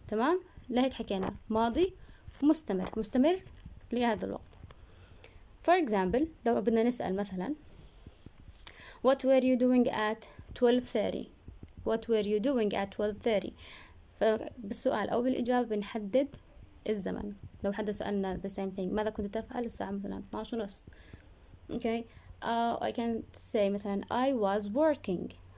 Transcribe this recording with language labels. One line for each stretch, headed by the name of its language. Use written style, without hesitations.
Arabic: تمام؟ لهيك حكينا ماضي مستمر لهذا الوقت.
English: For example
Arabic: لو بدنا نسأل مثلا
English: What were you doing at 12:30? What were you doing at 12:30?
Arabic: فبالسؤال أو بالإجابة بنحدد الزمن. لو حدا سألنا
English: the same thing
Arabic: ماذا كنت تفعل الساعة مثلا 12:30.
English: Okay. I can say مثلا I was working.